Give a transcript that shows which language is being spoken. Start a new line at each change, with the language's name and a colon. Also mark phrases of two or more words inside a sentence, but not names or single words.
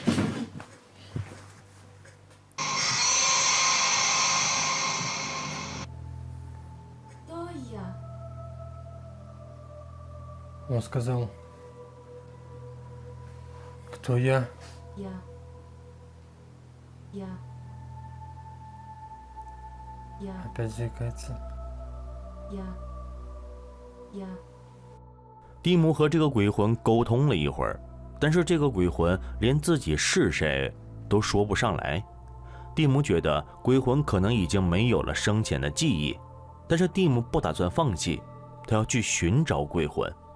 Russian: Кто я? Он сказал, кто я? Я. Опять заикается. Я.
Chinese: 蒂姆和这个鬼魂沟通了一会儿，但是这个鬼魂连自己是谁都说不上来。蒂姆觉得鬼魂可能已经没有了生前的记忆，但是蒂姆不打算放弃，他要去寻找鬼魂。